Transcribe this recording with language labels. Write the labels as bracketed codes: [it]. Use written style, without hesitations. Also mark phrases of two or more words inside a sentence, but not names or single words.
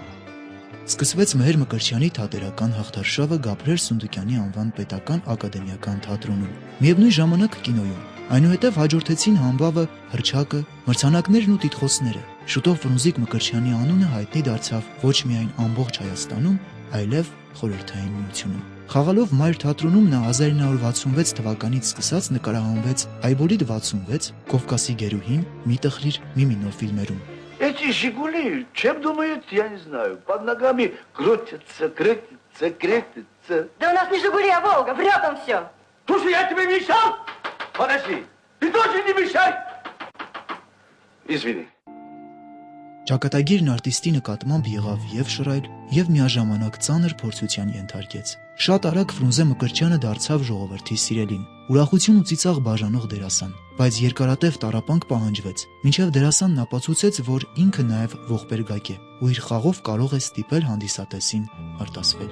[hy] Սկսվեց Մհեր Մկրտչյանի թատերական հաղթարշավը Գաբրիել Սունդուկյանի անվան պետական ակադեմիական թատրոնում, միևնույն ժամանակ կինոյում։ Այնուհետև հաջորդեցին համբավը, հռչակը, մրցանակներն ու տիտղոսները։ Շուտով Ֆրունզիկ Մկրտչյանի անունը հայտնի դարձավ ոչ միայն ամբողջ Հայաստանում, այլև խորհրդային միությունում։ Խաղալով Մայր թատրոնում նա 1966 թվականից սկսած նկարահանվեց Այբոլիտ 66, Կովկասի գերուհին, Մի տխրիր, մի մինո фільмերում։ [ru] Эти «Жигули», чем думают, я не знаю. Под ногами крутятся. Да у нас не «Жигули», а «Волга», врет он все. Слушай, я тебе мешал? Подожди, ты тоже не мешай. Извини. [hy] Ճակատագիրն արտիստի նկատմամբ եղավ եւ շռայլ, եւ միաժամանակ ծանր փորձության ենթարկեց։ Շատ արագ Ֆրունզե Մկրտչյանը դարձավ ժողովրդի սիրելին, ուրախություն ու ծիծաղ բաժանող դերասան, բայց երկարատև տառապանք պահանջվեց, մինչև դերասանն ապացուցեց, որ ինքը նաեւ ողբերգակ է ու իր խաղով կարող է ստիպել հանդիսատեսին արտասվել։